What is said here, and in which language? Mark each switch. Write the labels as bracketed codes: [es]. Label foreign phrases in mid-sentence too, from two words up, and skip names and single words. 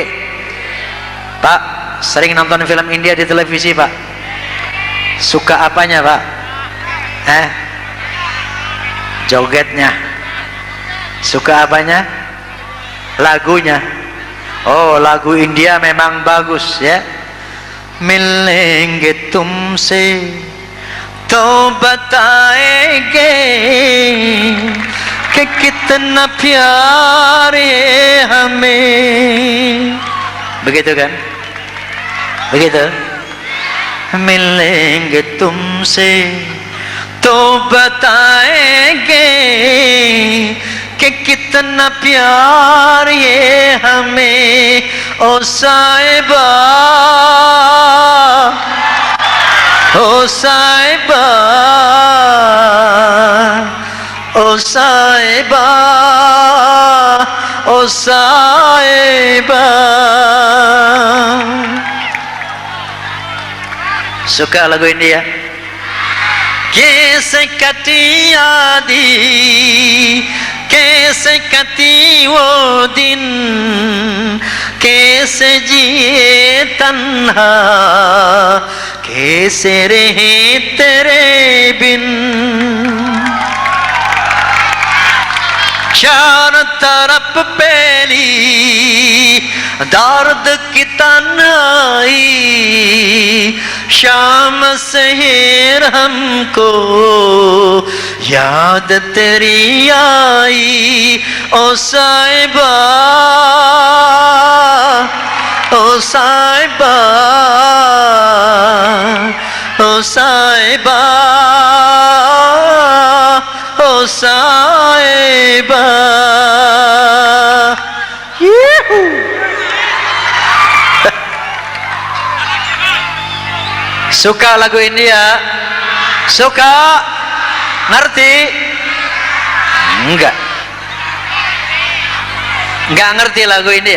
[id] Pak, sering nonton film India di televisi, Pak? Suka apanya, Pak? Jogetnya. Suka apanya? Lagunya. Oh, lagu India memang bagus ya. [hi] मिलेंगे तुमसे तो बताएंगे कि कितना प्यार है हमें. [id] Begitu kan? Begitu. [hi] मिलेंगे तुमसे तो बताएंगे कि कितना प्यार ये हमें. ओ साहिबा ओ साहिबा, ओ साहिबा, ओ साहिबा. [id] Suka lagu India? [hi] कैसे कटी यादी, कैसे कटी वो दिन, कैसे जिए तन्हा, कैसे रहे तेरे बिन. चारों तरफ पहली दर्द की तन्हाई, शाम शहर हमको याद तेरी आई. ओ साहिबा, ओ साहिबा, ओ साहिबा, ओ साहिबा. [id] Suka lagu India? Suka? Ngerti? Enggak. Enggak ngerti lagu India.